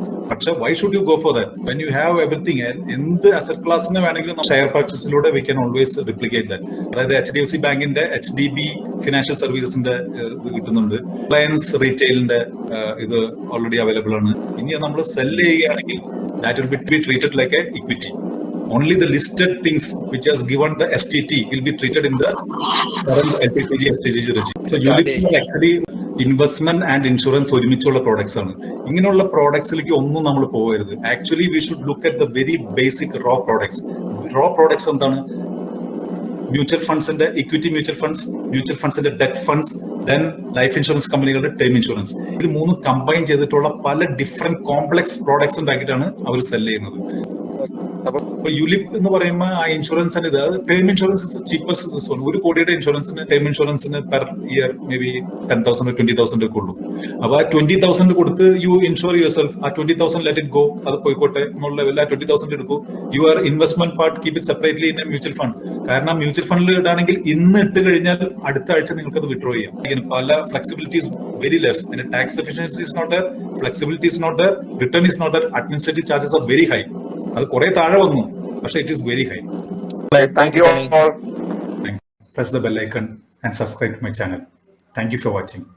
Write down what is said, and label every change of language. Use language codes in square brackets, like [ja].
[en] പക്ഷെ why should you go for that when you have everything? [ml] എന്ത് asset ക്ലാസിന് വേണമെങ്കിലും share പർച്ചേസിലൂടെ [en] We can always replicate that. [ml] അതായത് HDFC ബാങ്കിന്റെ HDB ഫിനാൻഷ്യൽ സർവീസസിന്റെ ഇത് കിട്ടുന്നുണ്ട്, റിലയൻസ് റീറ്റെയിലിന്റെ ഇത് ഓൾറെഡി അവൈലബിൾ ആണ്. ഇനി നമ്മൾ സെൽ ചെയ്യുകയാണെങ്കിൽ [en] That will be treated like a equity. Only the listed things which has given the STT will be treated in the current LPPG STG regime. So ULIPs are actually investment and insurance [ml] ഒരുമിച്ചുള്ള products ആണ്. ഇങ്ങനെയുള്ള പ്രോഡക്ട്സിലേക്ക് ഒന്നും നമ്മൾ പോകരുത്. [en] Actually we should look at the very basic raw products. [ml] Raw products എന്താണ്? Mutual ഫണ്ട്സിന്റെ equity mutual ഫണ്ട്സിന്റെ debt funds, then life insurance കമ്പനികളുടെ term insurance. ഇത് മൂന്ന് കമ്പൈൻ ചെയ്തിട്ടുള്ള പല ഡിഫറെന്റ് കോംപ്ലക്സ് പ്രോഡക്ട്സ് ഉണ്ടാക്കിയിട്ടാണ് അവർ സെല് ചെയ്യുന്നത്. അപ്പൊ യുലിപ് എന്ന് പറയുമ്പോൾ ആ ഇൻഷുറൻസിന് ഇത് [en] Term insurance is cheapest. [ml] 1 കോടിയുടെ ഇൻഷുറൻസിന്, ടേം ഇൻഷുറൻസിന് പെർ ഇയർ മേ ബി 10,000 20,000 ഒക്കെ ഉള്ളൂ. അപ്പൊ ആ 20,000 കൊടുത്ത് [en] You insure yourself. [ml] ആ 20,000 [en] let it go, [ml] അത് പോയിക്കോട്ടെ എന്നുള്ള ലെവലിൽ ആ 20,000 എടുക്കൂ. [en] Your investment part keep it separately in a mutual fund. [ml] കാരണം മ്യൂച്വൽ ഫണ്ടിൽ ഇടാണെങ്കിൽ ഇന്ന് ഇട്ട് കഴിഞ്ഞാൽ അടുത്ത ആഴ്ച നിങ്ങൾക്ക് അത് വിഡ്രോ ചെയ്യാം. [en] പല flexibilities very less. Tax efficiency is not there, flexibility is not there, return is not there, administrative charges are very high. [ml] അത് കുറെ താഴെ വന്നു, പക്ഷെ [en] It is very high. Thank you all. Press the bell icon and subscribe to my channel. Thank you for watching.